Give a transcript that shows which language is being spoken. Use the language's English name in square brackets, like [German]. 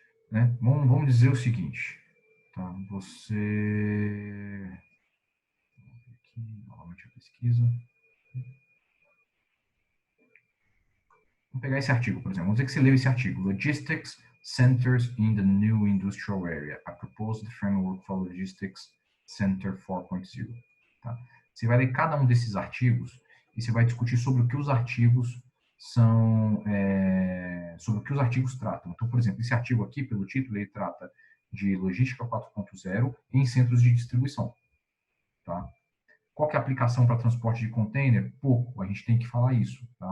[Portuguese] Né? Vamos dizer o seguinte, tá? Você... Aqui, novamente a pesquisa. Vamos pegar esse artigo, por exemplo. Vamos dizer que você leu esse artigo. [English] Logistics Centers in the New Industrial Area. A Proposed Framework for Logistics Center 4.0. [Portuguese] Tá? Você vai ler cada um desses artigos e você vai discutir sobre o que os artigos são, sobre o que os artigos tratam. Então, por exemplo, esse artigo aqui, pelo título, ele trata de logística 4.0 em centros de distribuição. Tá? Qual que é a aplicação para transporte de container? Pouco, a gente tem que falar isso. Tá?